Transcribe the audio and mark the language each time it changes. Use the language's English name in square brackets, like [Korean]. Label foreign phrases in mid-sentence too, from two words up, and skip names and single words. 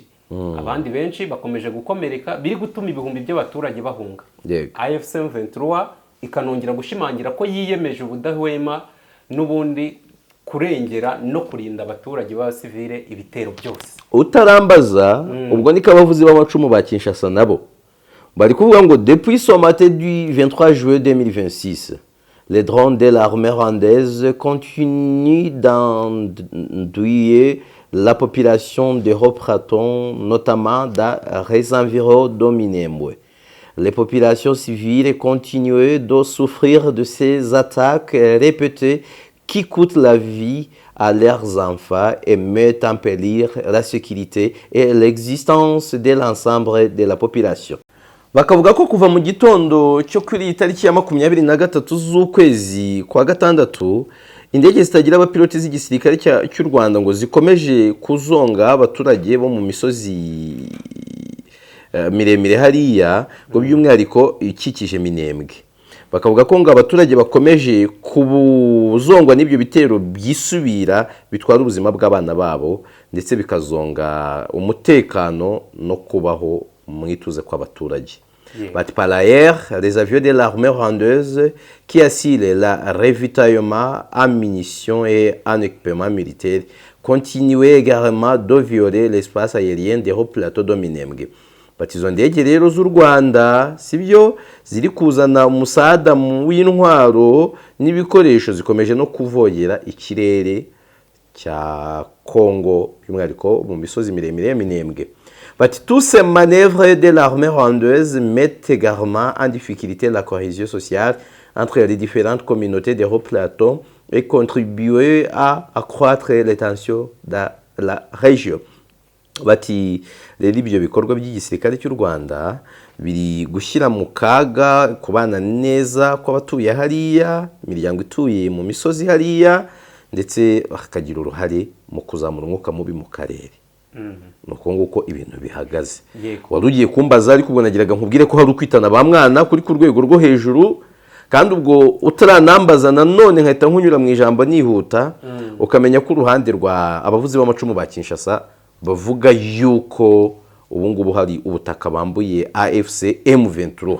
[Kinyarwanda] Abandi benshi bakomeje gukomereka, biri gutuma ibihumbi by'abaturage bahunga. AFC/M23 ikanongera gushimangira ko yiyemeje ubudahwema n'ubundi kurengera no kurinda abaturage b'abasivile ibitero byose. Utarambaza ubwo ni kabavuzi b'amacumu ba Kinshasa nabo bari kuvuga ngo [French] depuis ce matin du 23 juillet 2026 les drones de l'armée rwandaise continuent d'endeuiller la population de Haut-Praton, notamment dans les environs de Minembwe. Les populations civiles continuent de souffrir de ces attaques répétées qui coûtent la vie à leurs enfants et mettent en péril la sécurité et l'existence de l'ensemble de la population. [Kinyarwanda] Bakavuga ko kuva mu gitondo cyo kuri tariki ya 23 z'ukwezi kwa gatandatu indege zitagira abapiloti z'igisirikare cy'u Rwanda ngo zikomeje kuzonga abaturage bo mu misozi miremire hariya ngo by'umwihariko ikikije Minembwe. Bakavuga ko ngo abaturage bakomeje kubuzongwa n'ibyo bitero byisubira bitwara ubuzima bw'abana babo ndetse bikazonga umutekano no kubaho mwituze kw'abaturage. [French] But par ailleurs, les avions de l'armée rwandaise qui assurent la ravitaillement en munitions et en équipement militaire continuaient également de violer l'espace aérien des hauts plateaux de Minembwe. [Kinyarwanda] Izo ndege rero z'u Rwanda sibyo ziri kuzana umusada w'intwaro n'ibikoresho zikomeje no kuvogera ikirere cya Kongo by'umwihariko mu misozi miremire ya Minembwe. [French] Tous ces manœuvres de l'armée rwandaise mettent également en difficulté la cohésion sociale entre les différentes communautés des hauts plateaux et contribuent à accroître les tensions dans la région. [Kinyarwanda] Bati rero ibyo bikorwa by'igisirikare cy'u Rwanda biri gushyira mu kaga kubana neza kw'abatuye hariya, imiryango ituye mu misozi hariya ndetse bakagira uruhare mu kuzamura umwuka mubi mu karere. Nuko nguko ibintu bihagaze. Wari ugiye kumbaza ariko ubwo nagiraga nkubwire ko hari ukwitana ba mwana kuri ku rwego rwo hejuru kandi ubwo utaranambaza nanone nkahita nkunyura mu ijambo nihuta ukamenya ko uruhande rwa abavuzi b'amacumu ba Kinshasa bavuga yuko ubu ngubu hari ubutaka bambuye AFC M23